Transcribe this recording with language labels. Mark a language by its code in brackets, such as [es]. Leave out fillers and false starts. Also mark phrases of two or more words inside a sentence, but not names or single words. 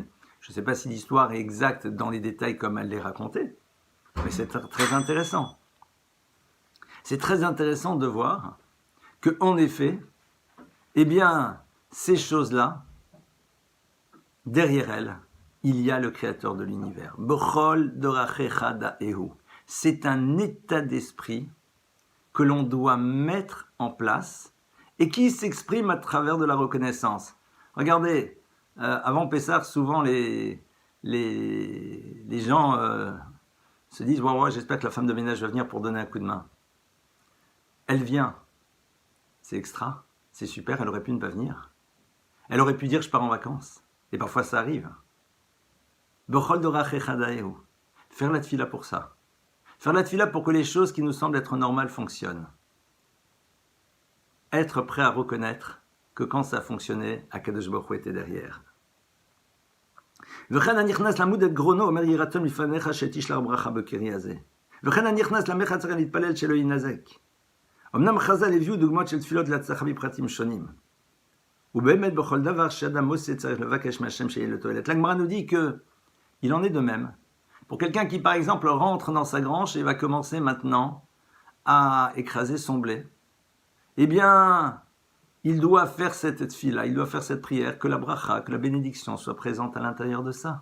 [fr] Je ne sais pas si l'histoire est exacte dans les détails comme elle l'est racontée, mais c'est très intéressant. C'est très intéressant de voir qu'en effet, eh bien, ces choses-là, derrière elles, il y a le créateur de l'univers. [he] בכל דרכיך דעהו. [fr] C'est un état d'esprit que l'on doit mettre en place et qui s'exprime à travers de la reconnaissance. Regardez, avant Pessah, souvent les gens se disent ouais, j'espère que la femme de ménage va venir pour donner un coup de main. Elle vient. C'est extra. C'est super, elle aurait pu ne pas venir. Elle aurait pu dire je pars en vacances. Et parfois ça arrive. [he] בכל דרכיך דעהו. [fr] Faire la tfila pour ça. Faire la tfila pour que les choses qui nous semblent être normales fonctionnent. Être prêt à reconnaître que quand ça fonctionnait, [he] הקדוש ברוך הוא [fr] était derrière. [he] וכן הנכנס למוד את גרונו אומר יהי רצון מלפניך שתשלח ברכה בקרי הזה. וכן הנכנס למך צריך להתפלל שלא יינזק. אמנם חז"ל הביאו דוגמאות של תפילות להצלחה בפרטים שונים. ובאמת בכל דבר שאדם עושה צריך לבקש מהשם שיהיה לתועלת. [fr] La Gemara nous dit que il en est de même. Pour quelqu'un qui par exemple rentre dans sa grange et va commencer maintenant à écraser son blé, eh bien, il doit faire cette tfila, il doit faire cette prière, que la bracha, que la bénédiction soit présente à l'intérieur de ça.